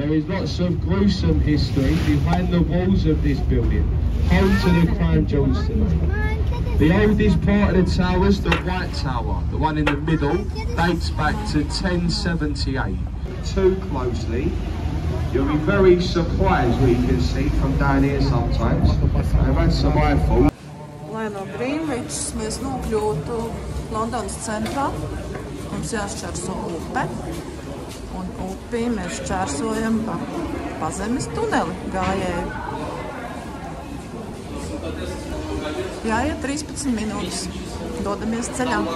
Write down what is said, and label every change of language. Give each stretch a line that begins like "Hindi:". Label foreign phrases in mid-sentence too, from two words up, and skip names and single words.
English: there is lots of gruesome history behind the walls of this building, home to the Crown Jewels today. The oldest part of the towers, the White Tower, the one in the middle, dates back to 1078. Too closely, you'll be very surprised what you can see from down here sometimes. I've had some eyeballs.
Latvian: Lai no Greenwich mēs nokļūtu Londonas centrā, mums jāšķērso upe, un upi mēs šķērsojam pa pazemes tuneli gājēju. Jāiet 13 minūtes, dodamies ceļā.